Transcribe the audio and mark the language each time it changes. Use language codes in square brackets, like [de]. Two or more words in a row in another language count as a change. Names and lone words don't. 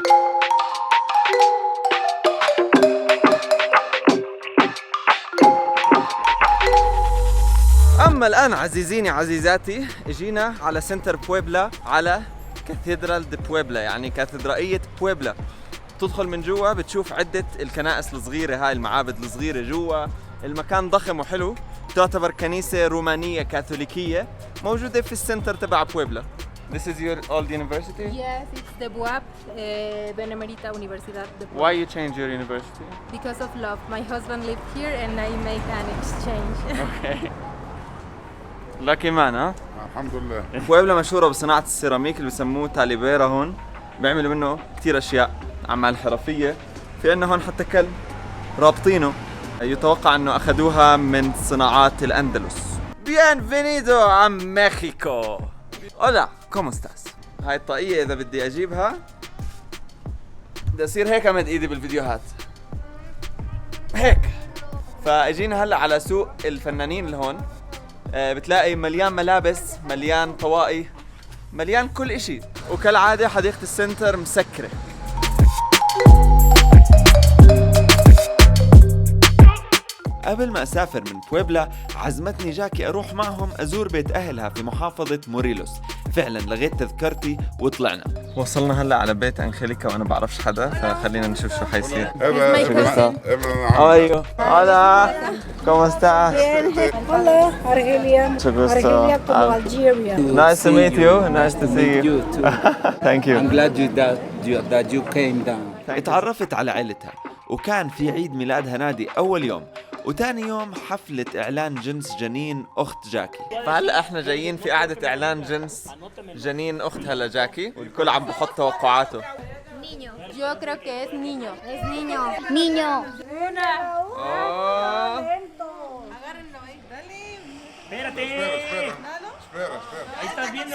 [ar] أما الآن عزيزيني عزيزاتي اجينا على سنتر بويبلا، على كاثيدرال دي بويبلا، يعني كاتدرائية بويبلا. تدخل من جوا بتشوف عدة الكنائس الصغيرة، هاي المعابد الصغيرة جوا. المكان ضخم وحلو، تعتبر كنيسة رومانية كاثوليكية موجودة في السنتر تبع بويبلا. [en] This is your old university? Yes, it's the BUAP, Benemérita Universidad de Puebla. Why you change your university? Because of love. My husband lived here and I make an exchange. Okay. Lucky man, [ar] ها؟ الحمد لله. بويبلا مشهورة بصناعة السيراميك اللي بسموه تاليبيرا. هون بيعملوا منه كتير أشياء، أعمال حرفية. في عنا هون حتى كلب رابطينه، يتوقع أنه أخذوها من صناعات الأندلس. [es] Bienvenido a Mexico. Hola, ¿cómo estás? [ar] هاي الطاقية إذا بدي أجيبها بدي أصير هيك أمد إيدي بالفيديوهات هيك. فاجينا هلا على سوق الفنانين اللي هون، بتلاقي مليان ملابس، مليان طواقي، مليان كل اشي، وكالعادة حديقة السنتر مسكرة. قبل ما أسافر من بويبلا عزمتني جاكي أروح معهم أزور بيت أهلها في محافظة موريلوس. فعلا لغيت تذكرتي وطلعنا. وصلنا هلا على بيت أنخيليكا وأنا بعرفش حدا، فخلينا نشوف شو حيصير. أيوه هلا [es] ¿Cómo estás? Hola, Argelia. Argelia from Algeria. [en] Nice to meet you. Nice to see you. You too. Thank you. I'm glad that you came down. [ar] اتعرفت على عيلتها وكان في عيد ميلادها نادي أول يوم، وتاني يوم حفلة إعلان جنس جنين أخت جاكي. فهلأ احنا جايين في قعدة إعلان جنس جنين أختها لجاكي، والكل عم بحط توقعاته. [es] Niño. Yo creo que es niño. Es niño. Niño. Espera. Ahí estás viendo.